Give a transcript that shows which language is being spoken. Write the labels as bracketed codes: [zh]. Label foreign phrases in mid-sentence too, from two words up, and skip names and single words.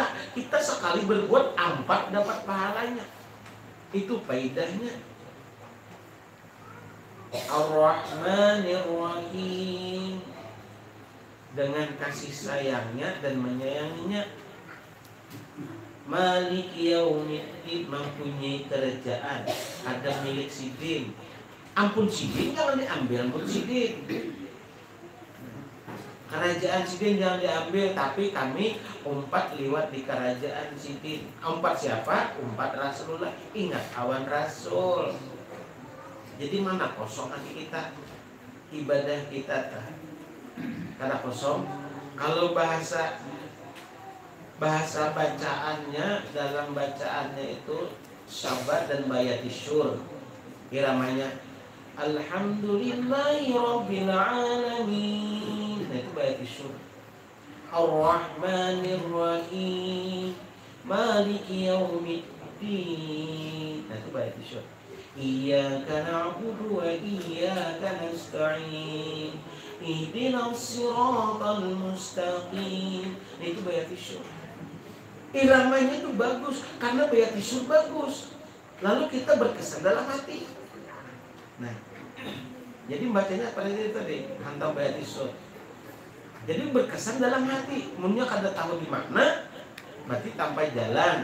[bjn] Kita sekali berbuat 4 dapat pahalanya. Itu faedahnya. [ar] الرحمن الرحيم, [bjn] dengan kasih sayangnya dan menyayanginya. [ar] مالك يوم الدين, [bjn] mempunyai kerajaan, ada milik sidin. Ampun sidin jangan diambil, ampun sidin. Kerajaan sidin jangan diambil, tapi kami umpat lewat di kerajaan sidin. Umpat siapa? Umpat Rasulullah. Ingat awan Rasul. Jadi mana kosong hati kita, ibadah kita karena kosong. Kalau bahasa bacaannya, dalam bacaannya itu sabar dan bayatisyur. [ar] Iramanya الحمد لله رب العالمين. [bjn] Nah itu bayatisyur. [ar] الرحمن الرحيم مالك يوم الدين. [bjn] Nah itu bayatisyur. [ar] إياك نعبد وإياك نستعين. اهدنا الصراط المستقيم. [bjn] Nah itu bayatisyur. Iramanya itu bagus karena bayatisyur bagus. Lalu kita berkesan dalam hati. Nah, jadi bacanya pada tadi hantam bayatisyur. Jadi berkesan dalam hati. Munnya kada tahu di mana, berarti tanpa jalan.